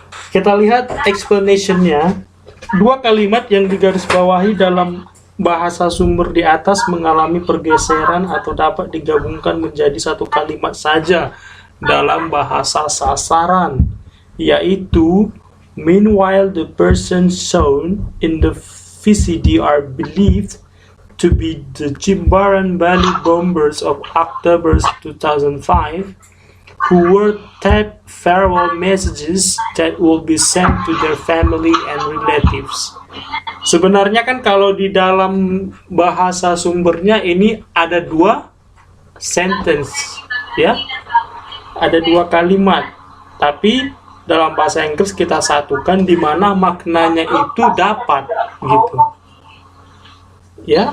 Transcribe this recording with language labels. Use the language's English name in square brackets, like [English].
[Indonesian] Kita lihat explanation-nya. Dua kalimat yang digarisbawahi dalam bahasa sumber di atas mengalami pergeseran atau dapat digabungkan menjadi satu kalimat saja dalam bahasa sasaran, yaitu [English] meanwhile the persons shown in the VCD are believed to be the Jimbaran Bali bombers of October 2005 who were taped farewell messages that will be sent to their family and relatives. [Indonesian] Sebenarnya kan kalau di dalam bahasa sumbernya ini ada 2 sentence, ya, ada 2 kalimat, tapi dalam bahasa Inggris kita satukan di mana maknanya itu dapat, gitu, ya.